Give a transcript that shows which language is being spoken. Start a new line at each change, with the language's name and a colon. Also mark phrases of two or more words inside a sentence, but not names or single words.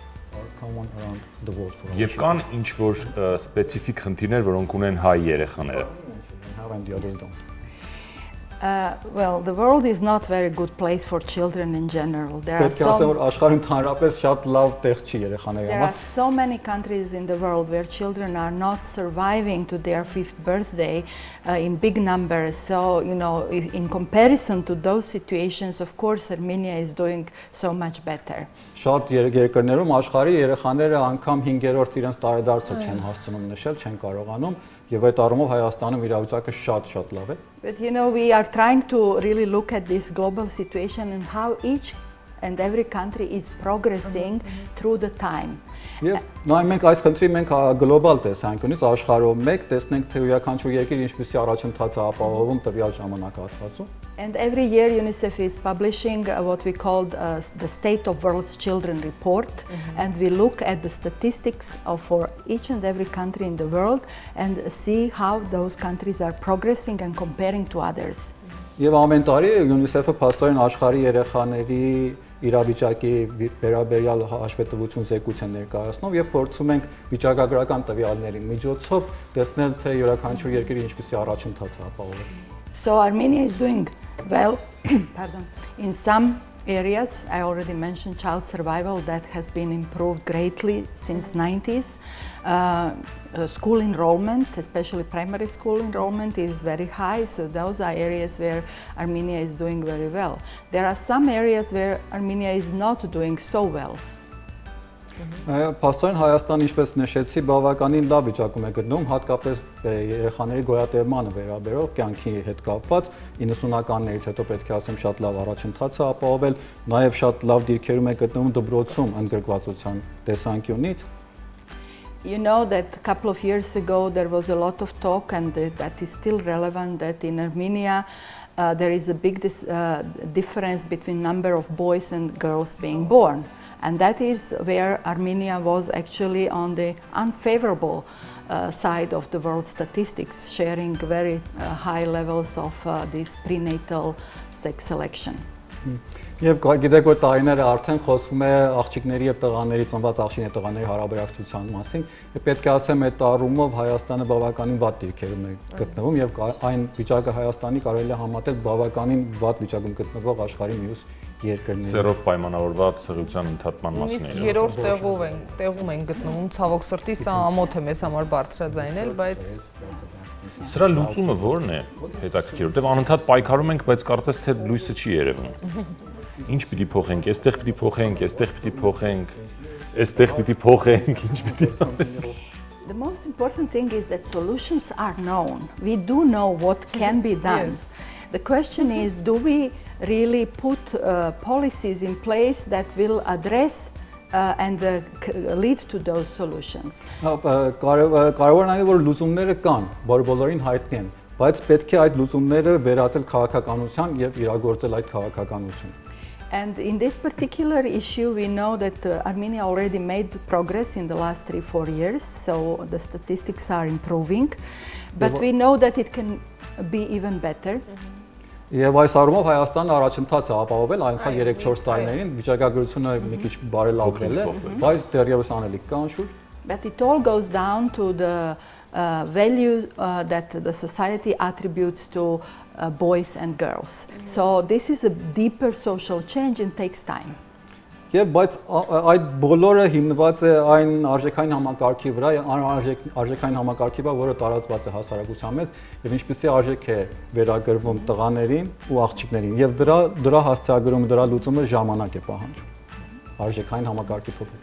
Armenian: Եվ կան ինչ-որ սպეციფიկ խնդիրներ, որոնք ունեն հայ երեխաները։
English: Well, the world is not very good place for children in general. There are so many countries in the world where children are not surviving to their 5th birthday in big numbers. So, you know, in comparison to those situations, of course, Armenia is doing so much better.
Armenian: Շատ երկրներում աշխարհի երեխաները անգամ 5-րդ իրենց տարեդարձը չեն հասցնում նշել, չեն կարողանում, եւ այդ առումով Հայաստանում իրավիճակը շատ լավ է։
English: But you know, we are trying to really look at this global situation and how each and every country is progressing through the time.
Armenian: Նայ մենք այս խնդրի մենք գլոբալ տեսանկյունից աշխարհում մեկ տեսնենք թե յուրաքանչյուր երկիր ինչպիսի առաջընթաց է ապահովում տվյալ ժամանակահատվածում։
English: And every year UNICEF is publishing what we call the State of World's Children report, and we look at the statistics for each and every country in the world and see how those countries are progressing and comparing to others.
Armenian: Եվ ամեն տարի UNICEF-ը փաստորեն աշխարհի երեխաների իրավիճակի վերաբերյալ հաշվետվություն զեկույց են ներկայացնում եւ փորձում ենք վիճակագրական տվյալների միջոցով տեսնել թե յուրաքանչյուր երկրի ինչպիսի առաջընթաց է ապահովում։
English: So Armenia is doing well, pardon, in some areas. I already mentioned child survival that has been improved greatly since 90s. School enrollment, especially primary school enrollment, is very high, so those are areas where Armenia is doing very well. There are some areas where Armenia is not doing so well.
Armenian: Փաստորեն Հայաստանը, ինչպես նշեցի, բավականին լավ վիճակում է գտնվում, հատկապես երեխաների գոյատևմանը վերաբերող կյանքի հետ կապված 90-ականներից հետո պետք է ասեմ շատ լավ առաջընթաց է ապահովել, նաև շատ լավ դիրքերում է գտնվում դպրոցում ընդգրկվածության տեսանկյունից։
English: You know that a couple of years ago there was a lot of talk, and that is still relevant, that in Armenia there is a big difference between number of boys and girls being born. And that is where Armenia was actually on the unfavorable side of the world statistics, sharing very high levels of this prenatal sex selection.
Armenian: Եվ գիտեք որ տարիները արդեն խոսվում է աղջիկների եւ տղաների ծնված աղջիկների եւ տղաների հարաբերակցության մասին, եւ պետք է ասեմ այդ առումով Հայաստանը բավականին վատ դիրքերում է գտնվում եւ այն վիճակը Հայաստանի կարելի է համատել բավականին վատ վիճակում գտնվող աշխարհի մյուս երկրների։ Սերով պայմանավորված սղիության ընդհատման մասին։ Իսկ երրորդ տեղում են գտնվում, ցավոք սրտի սա ամոթ է մեզ համար բարձրաձայնել, բայց Սրա լուծումը ո՞րն է հետաքրքիր, որտեղ անընդհատ պայքարում ենք, բայց կարծես թե լույսը չի երևում։ Ինչ պիտի փոխենք, այստեղ պիտի փոխենք, այստեղ պիտի փոխենք, այստեղ պիտի փոխենք, ինչ պիտի անենք։
English: The most important thing is that solutions are known. We do know what can be done. The question is, do we really put policies in place that will address and lead to those solutions.
Armenian: Կարևորն այն է, որ լուծումները կան, բոլորին հայտնի են, բայց պետք է այդ լուծումները վերածել քաղաքականության եւ իրագործել այդ քաղաքականությունը.
English: And in this particular issue, we know that Armenia already made progress in the last 3-4 years, so the statistics are improving, but we know that it can be even better.
Armenian: Եվ այս առումով Հայաստանը առաջընթաց է ապահովել անցյալ 3-4 տարիներին, վիճակագրությունը մի քիչ բարելավվել է, բայց դեռևս անելիք կան շուրջ.
English: But it all goes down to the values that the society attributes to boys and girls. So this is a deeper social change and takes time.
Armenian: Եվ բայց այդ բոլորը հիմնված է այն արժեքային համակարգի վրա, արժեքային համակարգի վրա, որը տարածված է հասարակության մեջ, եւ ինչպեսի արժեք է վերագրվում տղաներին ու աղջիկներին, եւ դրա հասցեագրումը, դրա լուծումը ժամանակ է պահանջում։ Արժեքային համակարգի փոփոխություն։